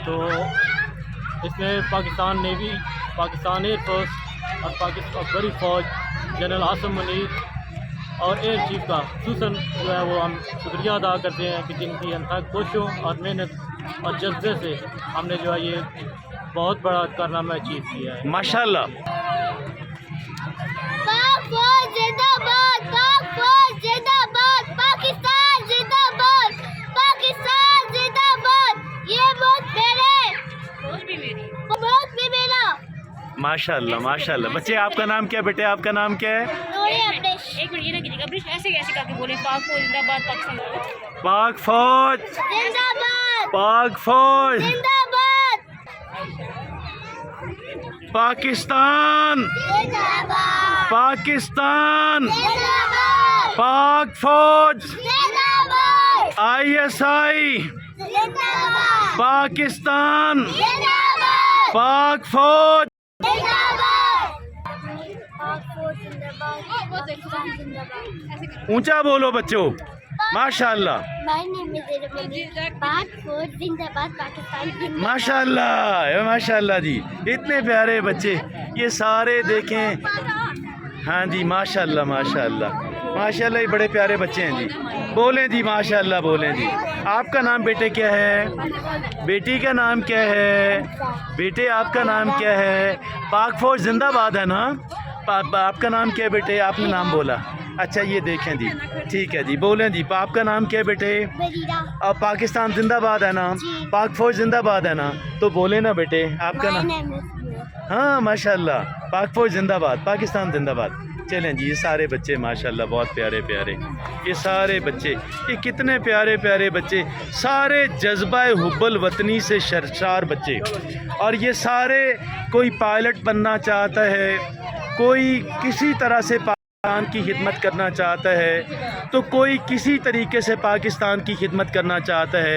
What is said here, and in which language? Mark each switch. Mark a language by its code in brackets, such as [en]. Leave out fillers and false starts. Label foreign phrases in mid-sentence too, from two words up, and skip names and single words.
[ur] تو اس میں پاکستان نیوی، پاکستان ایئر فورس اور پاکستان بڑی فوج، جنرل عاصم منیر اور ایئر چیف کا خصوصاً جو ہے وہ ہم شکریہ ادا کرتے ہیں کہ جن کی انتھک کوششوں اور محنت اور جذبے سے ہم نے جو ہے یہ بہت بڑا کارنامہ اچیو کیا ہے۔ ماشاءاللہ۔ پاک فوج زندہ باد، پاک فوج زندہ باد، پاکستان زندہ باد، پاکستان زندہ باد۔ یہ بہت میرے بہت بھی میرا۔ ماشاءاللہ ماشاءاللہ۔ بچے آپ کا نام کیا بیٹے؟ آپ کا نام کیا ہے؟ ایک منٹ یہ نہ کیجیے گا، برش ایسے کیسے کر کے بولے پاک فوج زندہ باد پاکستان۔ پاک فوج زندہ باد، پاک فوج، زندہ باد، پاکستان زندہ باد، پاکستان، زندہ باد، پاک فوج، زندہ باد، ISI، زندہ باد، پاکستان، زندہ باد، پاک فوج۔ زندہ باد، پاک فوج زندہ باد، پاکستان زندہ باد۔ اونچا بولو بچوں۔ ماشاءاللہ [en] My name is Irvin. [ur] پاک فوج زندہ باد، پاکستان زندہ باد۔ ماشاءاللہ ماشاءاللہ جی، اتنے پیارے بچے، یہ سارے دیکھیں۔ ہاں جی ماشاءاللہ ماشاءاللہ ماشاءاللہ، یہ بڑے پیارے بچے ہیں جی۔ بولیں جی ماشاءاللہ، بولیں جی۔ آپ کا نام بیٹے کیا ہے؟ بیٹی کا نام کیا ہے؟ بیٹے آپ کا نام کیا ہے؟ پاک فوج زندہ باد ہے نا؟ آپ کا نام کیا ہے بیٹے؟ آپ نے نام بولا۔ اچھا یہ دیکھیں جی، ٹھیک ہے جی، بولیں جی۔ آپ کا نام کیا ہے بیٹے؟ بریرہ۔ اور پاکستان زندہ باد ہے نا؟ جی۔ پاک فوج زندہ باد ہے نا؟ تو بولیں نا بیٹے آپ کا My نام۔ [en] name is Noor. [ur] ہاں ماشاءاللہ، پاک فوج زندہ باد، پاکستان زندہ باد۔ چلیں جی، یہ سارے بچے ماشاءاللہ بہت پیارے پیارے، یہ سارے بچے، یہ کتنے پیارے پیارے بچے، سارے جذبہ حب الوطنی سے سرشار بچے۔ اور یہ سارے، کوئی پائلٹ بننا چاہتا ہے، کوئی کسی طرح سے پاکستان کی خدمت کرنا چاہتا ہے، تو کوئی کسی طریقے سے پاکستان کی خدمت کرنا چاہتا ہے۔